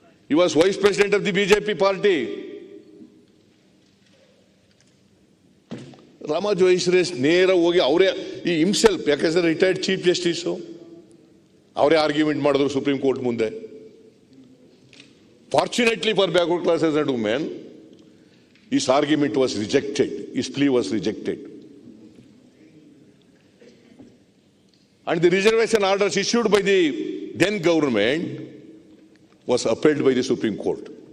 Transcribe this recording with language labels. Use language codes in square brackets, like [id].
[en] He was vice president of the BJP party. [kn] ರಾಮಜೋಯಿಸ್ರೆ ನೇರ ಹೋಗಿ ಅವರೇ ಈ ಹಿಮ್ಸೆಲ್ಫ್, ಯಾಕಂದ್ರೆ ರಿಟೈರ್ಡ್ ಚೀಫ್ ಜಸ್ಟಿಸ್, ಅವರೇ ಆರ್ಗ್ಯುಮೆಂಟ್ ಮಾಡಿದ್ರು ಸುಪ್ರೀಂ ಕೋರ್ಟ್ ಮುಂದೆ. [en] Fortunately for backward classes and women, his argument was rejected. His plea was rejected. And the reservation orders issued by the then government was upheld by the Supreme Court.